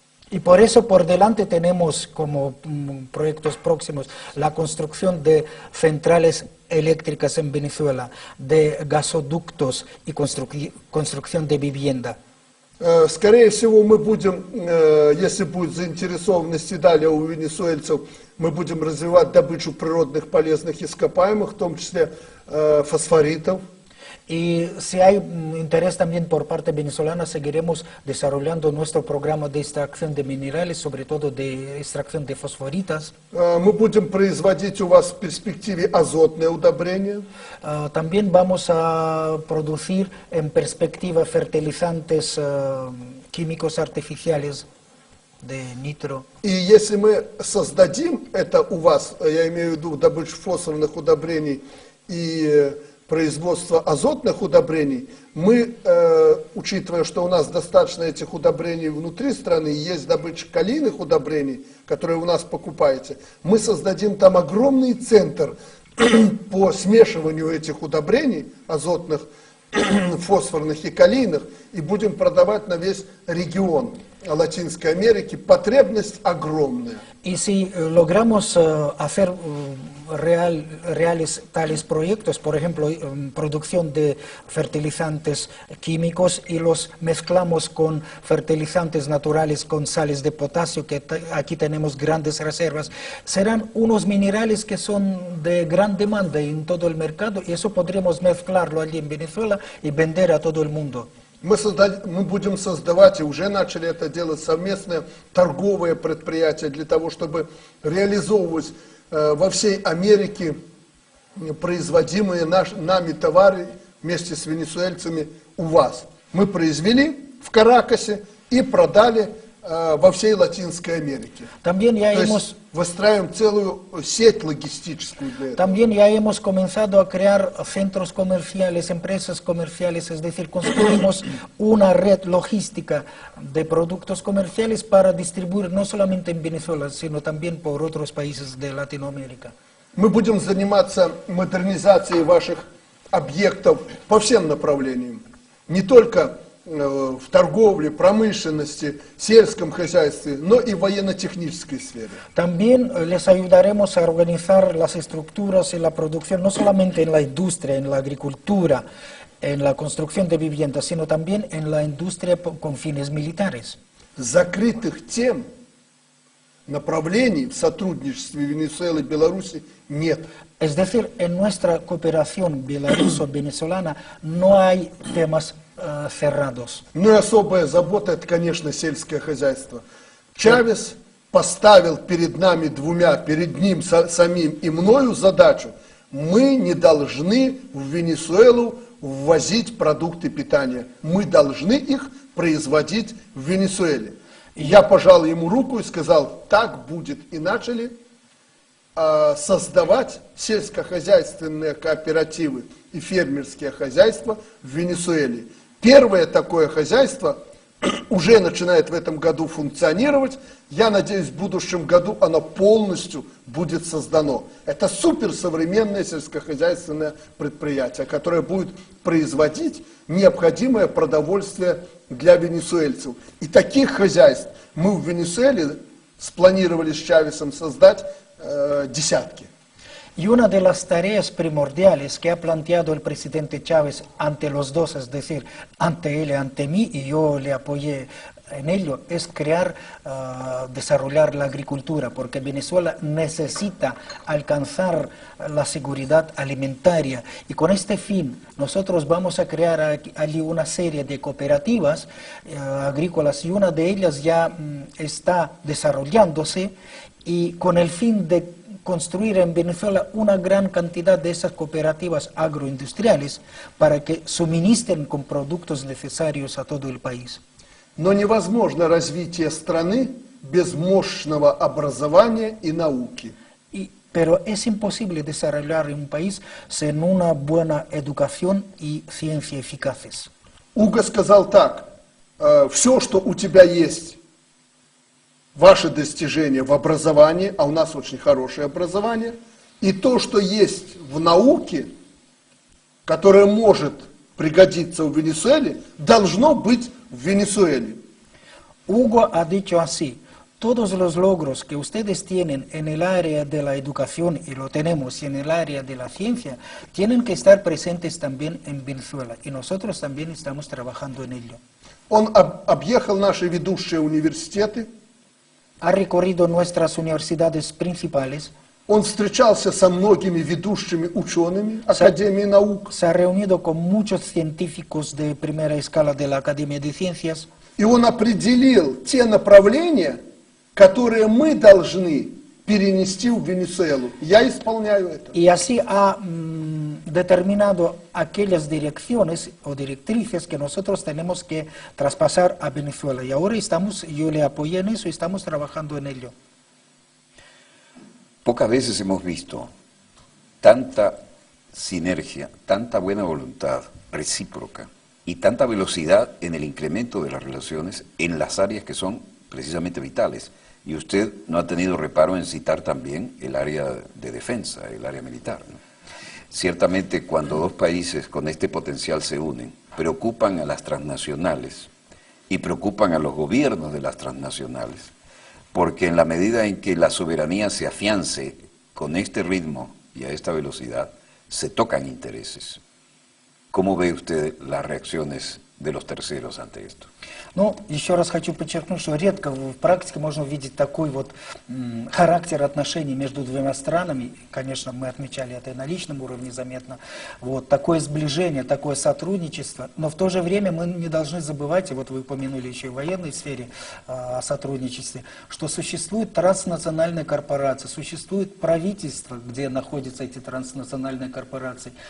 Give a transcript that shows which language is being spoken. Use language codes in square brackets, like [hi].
[es] y por eso por delante tenemos como proyectos próximos la construcción de centrales eléctricas en Venezuela, de gasoductos y construcción de vivienda. [ru] Скорее всего, мы будем, если будет заинтересованность и далее у венесуэльцев, мы будем развивать добычу природных полезных ископаемых, в том числе фосфоритов. [es] Y si hay interés también por parte venezolana, seguiremos desarrollando nuestro programa de extracción de minerales, sobre todo de extracción de fosforitas. [ru] Мы будем производить у вас в перспективе азотные удобрения. [es] También vamos a producir en perspectiva fertilizantes químicos artificiales de nitro. [ru] И если мы создадим это у вас, я имею в виду добычу фосфорных удобрений и производство азотных удобрений, мы, учитывая, что у нас достаточно этих удобрений внутри страны, есть добыча калийных удобрений, которые у нас покупаете, мы создадим там огромный центр по смешиванию этих удобрений азотных, фосфорных и калийных, и будем продавать на весь регион Латинской Америки. Потребность огромная. [es] Y si logramos hacer reales tales proyectos, por ejemplo, producción de fertilizantes químicos y los mezclamos con fertilizantes naturales con sales de potasio, que aquí tenemos grandes reservas, serán unos minerales que son de gran demanda en todo el mercado y eso podremos mezclarlo allí en Venezuela y vender a todo el mundo. [ru] Мы будем создавать, и уже начали это делать, совместное торговое предприятие для того, чтобы реализовывать во всей Америке производимые нами товары вместе с венесуэльцами у вас. Мы произвели в Каракасе и продали во всей Латинской Америке. [es] También ya [ru] То есть выстраиваем целую сеть логистическую для этого. [es] También ya hemos comenzado a crear centros comerciales, empresas comerciales, es decir, construimos una red logística de productos comerciales para distribuir no solamente en Venezuela, sino también por otros países de Latinoamérica. [ru] Мы будем заниматься модернизацией ваших объектов по всем направлениям. Не только в торговле, промышленности, сельском хозяйстве, но и в военно-технической сфере. [es] También les ayudaremos a organizar las estructuras y la producción, no solamente en la industria, en la agricultura, en la construcción de viviendas, sino también en la industria con fines militares. [ru] Закрытых тем, направлений в сотрудничестве Венесуэлы и Беларуси нет. [es] Es decir, en nuestra cooperación belaruso-venezolana no hay temas cerrados. [ru] Ну и особая забота, это, конечно, сельское хозяйство. Чавес поставил перед нами двумя, перед ним самим и мною задачу. Мы не должны в Венесуэлу ввозить продукты питания. Мы должны их производить в Венесуэле. Я пожал ему руку и сказал, так будет. И начали создавать сельскохозяйственные кооперативы и фермерские хозяйства в Венесуэле. Первое такое хозяйство уже начинает в этом году функционировать. Я надеюсь, в будущем году оно полностью будет создано. Это суперсовременное сельскохозяйственное предприятие, которое будет производить необходимое продовольствие для венесуэльцев. И таких хозяйств мы в Венесуэле спланировали с Чавесом создать десятки. [es] Y una de las tareas primordiales que ha planteado el presidente Chávez ante los dos, es decir, ante él y ante mí, y yo le apoyé en ello, es crear, desarrollar la agricultura, porque Venezuela necesita alcanzar la seguridad alimentaria. Y con este fin, nosotros vamos a crear allí una serie de cooperativas agrícolas, y una de ellas ya está desarrollándose, y con el fin de construir en Venezuela una gran cantidad de esas cooperativas agroindustriales para que suministren con productos necesarios a todo el país. [ru] Но невозможно развитие страны без мощного образования и науки. [es] Pero es imposible desarrollar un país sin una buena educación y ciencia eficaces. [ru] Уго сказал так, все, что у тебя есть, ваши достижения в образовании, а у нас очень хорошее образование, и то, что есть в науке, которое может пригодиться в Венесуэле, должно быть в Венесуэле. [es] Hugo ha dicho así, todos los logros que ustedes tienen en el área de la educación, y lo tenemos, y en el área de la ciencia, tienen que estar presentes también en Venezuela, y nosotros también estamos trabajando en ello. [ru] Он объехал наши ведущие университеты, [es] Ha recorrido nuestras universidades principales, [ru] Он встречался со многими ведущими учеными Академии наук. [es] Se ha reunido con muchos científicos de primera escala de la Academia de Ciencias. [ru] И он определил те направления, которые мы должны перенести в Венесуэлу. Я исполняю это. [es] Y así ha determinado aquellas direcciones o directrices que nosotros tenemos que traspasar a Venezuela. Y ahora yo le apoyé en eso y estamos trabajando en ello. Pocas veces hemos visto tanta sinergia, tanta buena voluntad recíproca y tanta velocidad en el incremento de las relaciones en las áreas que son precisamente vitales. Y usted no ha tenido reparo en citar también el área de defensa, el área militar, ¿no? Ciertamente cuando dos países con este potencial se unen, preocupan a las transnacionales y preocupan a los gobiernos de las transnacionales, porque en la medida en que la soberanía se afiance con este ritmo y a esta velocidad, se tocan intereses. ¿Cómo ve usted las reacciones de los terceros ante esto? [ru] Ну, еще раз хочу подчеркнуть, что редко в практике можно увидеть такой вот характер отношений между двумя странами. Конечно, мы отмечали это и на личном уровне заметно. Вот, такое сближение, такое сотрудничество. Но в то же время мы не должны забывать, и вот вы упомянули еще и в военной сфере о сотрудничестве, что существует транснациональная корпорация, существует правительство, где находятся эти транснациональные корпорации.